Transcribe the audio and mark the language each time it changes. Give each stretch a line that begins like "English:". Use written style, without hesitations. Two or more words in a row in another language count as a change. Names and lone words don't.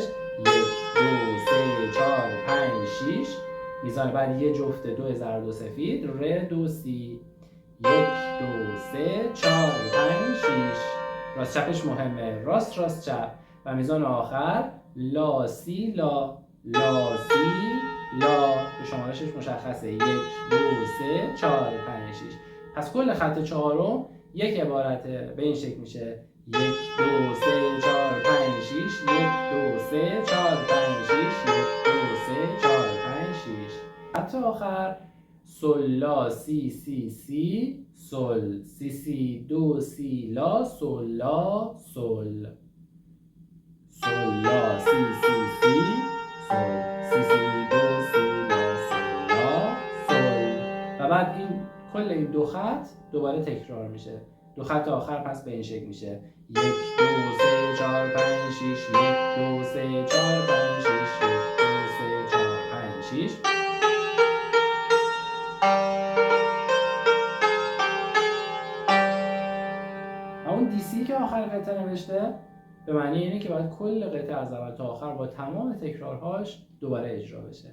Persian: 1 2 3 4 5 6 میزان بعد یه جفت دو زرد و سفید ر دو سی 1 2 3 4 5 6 راست چپش مهمه، راست راست چپ و میزان آخر لا سی لا لا سی لا به شمارشش مشخصه 1 2 3 4 5 6. پس کل خط چهارم یک عبارته به این شکل میشه 1 2 3 4 5 6 1 2 3 4 5 6 1 2 3 4 5 6. خط آخر سل لا سی سی سی سل سی سی دو سی لا سل لا سل سل لا سی سی سی سل سی سی دو سی لا سل لا سل و بعد این کل این دو خط دوباره تکرار میشه. دو خط آخر پس به این شکل میشه 1 2 3 4 5 6 1 2 3 4 5 6 1 2 3 4 5 6. اون دیسی که آخر قطعه نوشته به معنی اینه که باید کل قطعه از اول تا آخر با تمام تکرارهاش دوباره اجرا بشه.